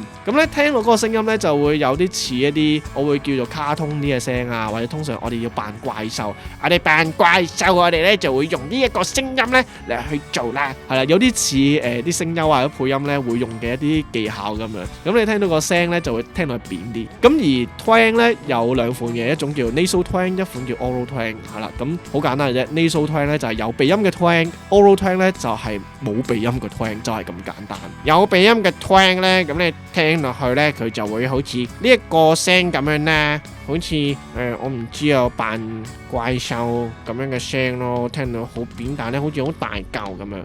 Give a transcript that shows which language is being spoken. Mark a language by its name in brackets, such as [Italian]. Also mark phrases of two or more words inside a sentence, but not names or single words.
[Cantonese] 咁咧聽落嗰個聲音咧就會有啲似一啲我會叫做卡通啲嘅聲啊，或者通常我哋要扮怪獸，我哋扮怪獸，我哋咧就會用呢一個聲音咧嚟去做啦，係啦，有啲似啲聲優或者配音咧會用嘅一啲技巧咁樣。咁你聽到個聲咧就會聽落去扁啲。咁而twang 咧有兩款嘅，一種叫 [English] nasal twang， [Cantonese] 一款叫 [English] oral twang， [Cantonese] 係啦，咁好簡單嘅啫。 [English] nasal twang [Cantonese] 咧就係有鼻音嘅 twang， [English] oral twang [Cantonese] 咧就係冇鼻音嘅 twang， 就係咁簡單。有鼻音嘅 twang 咧，咁你聽落去咧，佢就會好似呢一個聲咁樣咧，好似我唔知啊，扮怪獸咁樣嘅聲咯，聽到好扁，但係咧好似好大嚿咁樣。